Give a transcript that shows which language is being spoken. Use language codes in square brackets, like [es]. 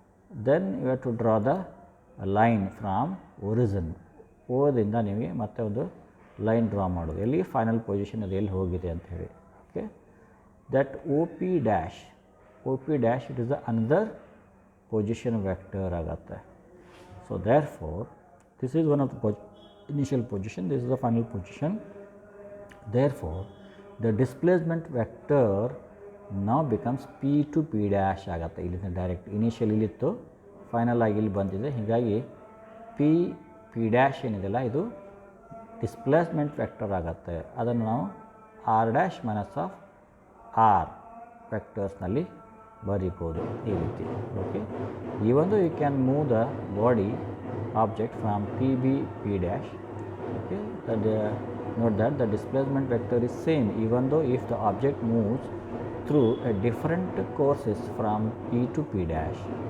[en] Then you have to draw the line from origin. [kn] ಓದಿಂದ ನಿಮಗೆ ಮತ್ತೆ ಒಂದು ಲೈನ್ ಡ್ರಾ ಮಾಡೋದು, ಎಲ್ಲಿ ಫೈನಲ್ ಪೊಸಿಷನ್ ಅದು ಎಲ್ಲಿ ಹೋಗಿದೆ ಅಂತ ಹೇಳಿ. [en] okay, that O P dash it is the another position vector [kn] ಆಗುತ್ತೆ. [en] So therefore this is one of the initial position, this is the final position. Therefore the displacement vector now becomes p to p dash ಆಗುತ್ತೆ. [kn] ಇಲ್ಲಿಂದ direct initial ಇಲ್ಲಿತ್ತು, final ಆಗಿ ಇಲ್ಲಿ ಬಂದಿದೆ. ಹೀಗಾಗಿ P dash ಏನಿದೆಲ್ಲ ಇದು displacement vector ಆಗುತ್ತೆ. ಅದನ್ನು ನಾವು are dash minus of R ವೆಕ್ಟರ್ಸ್ನಲ್ಲಿ ಬರೀಬೋದು ಈ ರೀತಿ. [en] Okay, even though you can move the body object from pb p dash, okay, that note that the displacement vector is same even though if the object moves through a different courses from p to p dash.